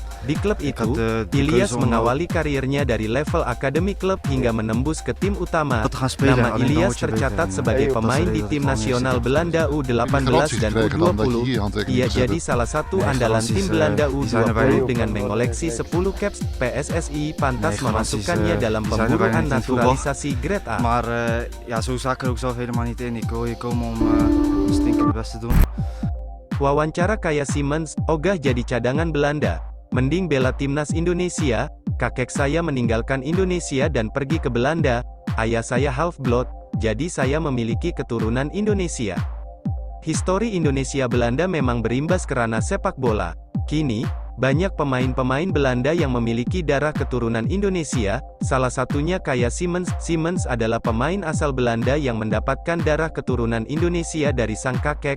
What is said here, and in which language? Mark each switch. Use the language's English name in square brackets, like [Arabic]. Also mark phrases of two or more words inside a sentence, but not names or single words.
[Indonesian] Di klub itu, Ilyas mengawali karirnya dari level akademi klub hingga menembus ke tim utama. Nama Ilyas tercatat sebagai pemain di tim nasional Belanda U18 dan U20. Ia jadi salah satu andalan tim Belanda U20 dengan mengoleksi 10 caps. PSSI pantas memasukkannya dalam pemburuan naturalisasi grade A. [Dutch] Maar ja, zo sta ik er ook zelf helemaal niet in. Ik wil hier komen om stinkend best te doen. [Indonesian] Wawancara Kaya Simens, ogah jadi cadangan Belanda. Mending bela timnas Indonesia. Kakek saya meninggalkan Indonesia dan pergi ke Belanda. Ayah saya half-blood, jadi saya memiliki keturunan Indonesia. Histori Indonesia-Belanda memang berimbas kerana sepak bola. Kini, banyak pemain-pemain Belanda yang memiliki darah keturunan Indonesia, salah satunya Kaya Simens. Simens adalah pemain asal Belanda yang mendapatkan darah keturunan Indonesia dari sang kakek.